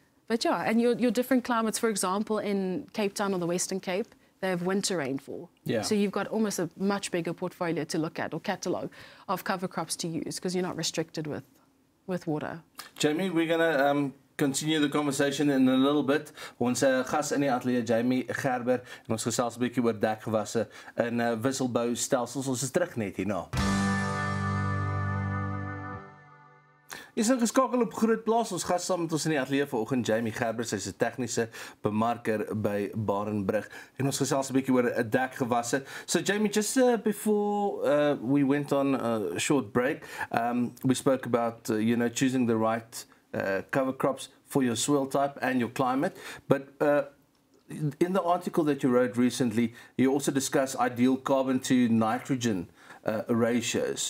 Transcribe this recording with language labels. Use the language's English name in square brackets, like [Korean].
[English] But yeah, and your different climates, for example, in Cape Town or the Western Cape, they have winter rainfall. Yeah. So you've got almost a much bigger portfolio to look at, or catalogue of cover crops to use, because you're not restricted with water. Jamie, we're going to continue the conversation in a little bit. [Afrikaans] Ons gas in die ateljee, Jamie Gerber, en ons gesels 'n bietjie oor dekgewasse en wisselboustelsels. Ons is terug net hierna. Is ingeskakel op GROOTplaas. Ons gas saam met ons in die ateljee vanoggend, Jamie Gerber, sy's 'n tegniese bemarker by Barenbrug. En ons gesels 'n bietjie oor dekgewasse. [English] So Jamie, just before we went on a short break, we spoke about choosing the right cover crops for your soil type and your climate. But in the article that you wrote recently, you also discuss ideal carbon to nitrogen ratios.